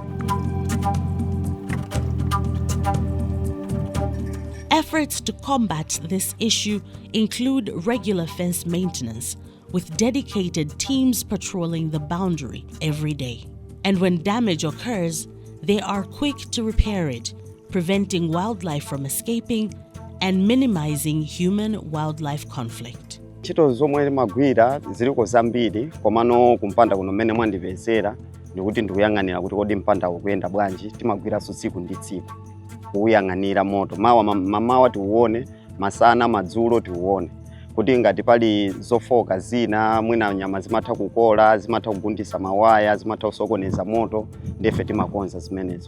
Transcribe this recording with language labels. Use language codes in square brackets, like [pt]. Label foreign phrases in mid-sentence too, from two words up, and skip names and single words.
[en] Efforts to combat this issue include regular fence maintenance, with dedicated teams patrolling the boundary every day. And when damage occurs, they are quick to repair it, preventing wildlife from escaping and minimizing human-wildlife conflict. [ny] Ntchito zomwe magwira ziliko zambiri, komano kumpanda kuno mmene mwandipezera ndikuti ndikuyang'anira kuti kodi mpanda ukuyenda bwanji. Timagwiranso tsiku ndi tsiku kuyang'anira moto, mamawa tiuone, masana madzulo tiuone, kuti ngati pali zofoka zina mwina nyama zimatha kukola, zimatha kugundisa mawaya, zimatha kusokoneza moto, ndefe timakonza zimenezo.